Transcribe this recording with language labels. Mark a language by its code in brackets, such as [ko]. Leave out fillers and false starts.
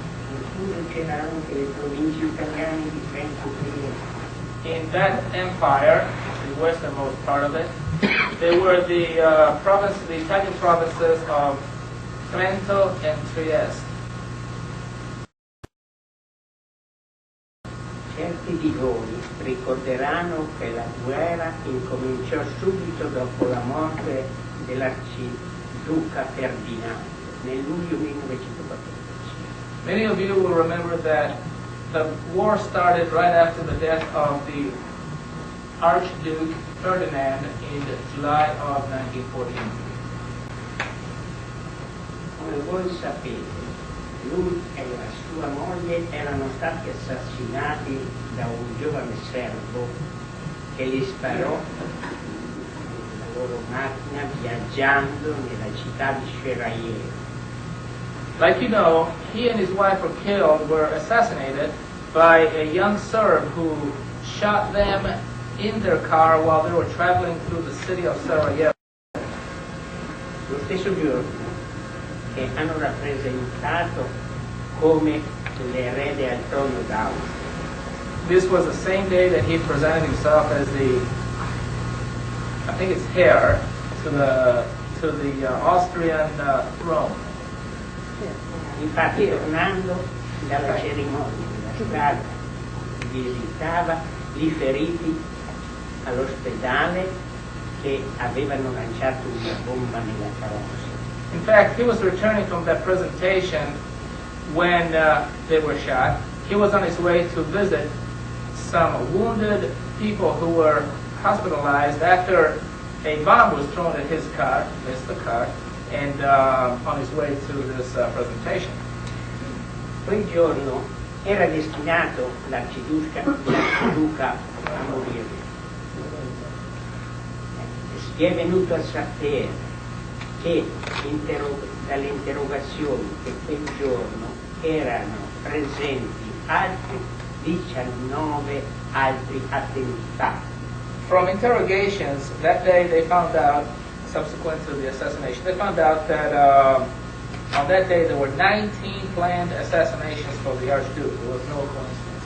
[it] Incluso c'erano anche le province italiane di Trento e Trieste. [en] In that empire, the westernmost part of it, there were the Italian provinces of Trento and Trieste. [it] Certi di voi ricorderanno che la guerra incominciò subito dopo la morte dell'arciduca Ferdinando nel luglio 1914. [en] Many of you will remember that the war started right after the death of the Archduke Ferdinand in July of 1914. [it] Come voi sapete, lui e la sua moglie erano stati assassinati da un giovane serbo che li sparò la loro macchina viaggiando nella città di Serajevo. [en] Like you know, he and his wife were assassinated by a young Serb who shot them in their car while they were traveling through the city of Sarajevo. [it] Lo stesso giorno che hanno rappresentato come l'erede al trono d'Austria. [en] This was the same day that he presented himself as I think it's heir to the Austrian throne. [it] Infatti, tornando dalla cerimonia della strada, visitava i feriti all'ospedale che avevano lanciato una bomba nella carrozza. [en] In fact, he was returning from that presentation when they were shot. He was on his way to visit some wounded people who were hospitalized after a bomb was thrown at his car, missed the car, and on his way to this presentation. [it] Quel giorno era destinato l'arciduca a morire. Si è venuto a sapere che dalle interrogazioni che quel giorno erano presenti altri 19 altri attentati. [en] From interrogations that day, they found out, subsequent to the assassination, they found out that on that day there were 19 planned assassinations for the Archduke. There was no coincidence.